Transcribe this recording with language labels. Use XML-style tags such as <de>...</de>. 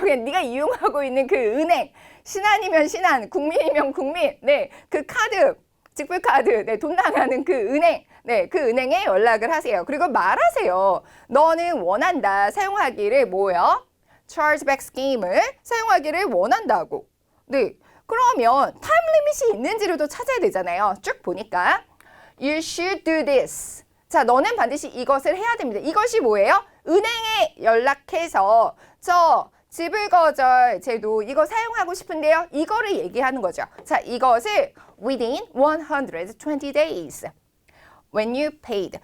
<ko>그냥 네가 이용하고 있는 그 은행 신한이면 신한, 국민이면 국민 네, 그 카드 지불카드, 네, 돈 나가는 그 은행, 네, 그 은행에 연락을 하세요. 그리고 말하세요. 너는 원한다. 사용하기를 뭐요? chargeback scheme을 사용하기를 원한다고. 네, 그러면 타임 리밋이 있는지를 찾아야 되잖아요. 쭉 보니까</ko> <en>you should do this.</en> <ko>자, 너는 반드시 이것을 해야 됩니다. 이것이 뭐예요? 은행에 연락해서 저 지불 거절 제도 이거 사용하고 싶은데요. 이거를 얘기하는 거죠. 자, 이것을</ko> <en>within 120 days. When you paid.</en>